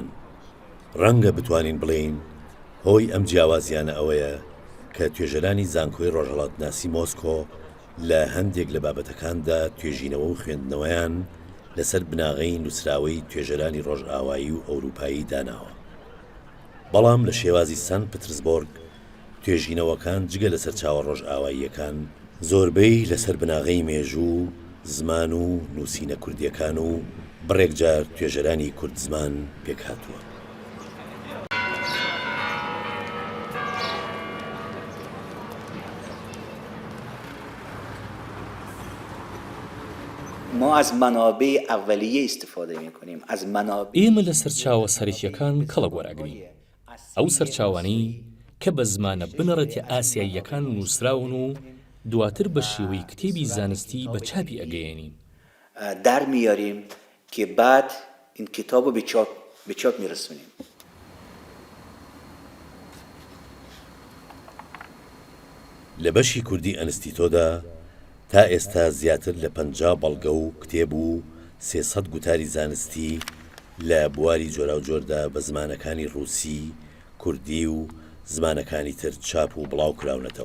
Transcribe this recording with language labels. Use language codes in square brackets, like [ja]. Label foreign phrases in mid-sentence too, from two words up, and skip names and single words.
[ckb] ڕەنگە بتوانین بڵێین هۆی ئەم جیاوازیانە ئەوەیە کە توێژەرانی زانکۆی ڕۆژهەڵاتناسی مۆسکۆ لە هەندێک لە بابەتەکاندا توێژینەوە و خوێندنەوەیان لەسەر بناغەی نووسراوەی توێژەرانی ڕۆژئاوایی و ئەوروپایی داناوە. بەڵام لە شێوازی سەنت پترسبۆرگ توێژینەوەکان جگە لەسەر چاوە ڕۆژئاواییەکان زۆربەی لەسەر بناغەی مێژوو، زمان و نووسینە کوردیەکان و بڕێک جار توێژەرانی کورد زمان پێک هاتووە. [fa] ما از منابع اولیه استفاده میکنیم از منابع [ckb] ئێمە لە سەرچاوە سەرەکیەکان کەڵک وەراگرین، ئەو سەرچاوانەی کە بە زمانە بنەڕەتی ئاسیاییەکان نووسراون و دواتر بە شێوەی کتێبی زانستی بە چاپی ئەگەیەنین. [fa] در میاریم که بعد این کتاب رو به چاپ میرسونیم. [ckb] لە بەشی کوردی ئەنستیتۆدا تا ئێستا زیاتر لە 50 بەڵگە و کتێب و 300 گوتاری زانستی لە بواری جۆرا و جۆردا بە زمانەکانی ڕووسی، کوردی و زمانەکانی تر چاپ و بڵاو کراونەتەوە.